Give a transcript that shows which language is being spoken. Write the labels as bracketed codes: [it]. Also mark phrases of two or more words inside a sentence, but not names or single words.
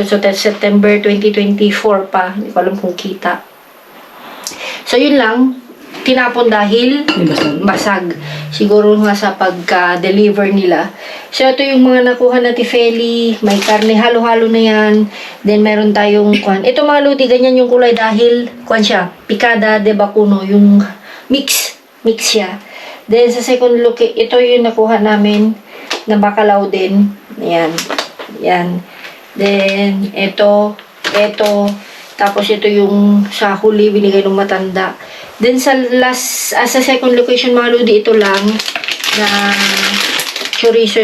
[tl] So, that's September 2024 pa. Hindi ko alam kung kita. So, yun lang. tinapon dahil basag. Siguro nga sa pagka-deliver nila. So, ito yung mga nakuha na tifeli. May karne, halo-halo na yan. Then, meron tayong kwan. Ito mga lodi, ganyan yung kulay dahil, kwan siya, [es] picada de vacuno, [tl] yung mix siya. Then, sa [en] second look, [tl] ito yung nakuha namin na bacalao din. Ayan. Yan. Then, ito. Tapos, ito yung sa huli, binigay ng matanda. Then, sa sa [en] second location, [tl] mga lodi, ito lang na chorizo.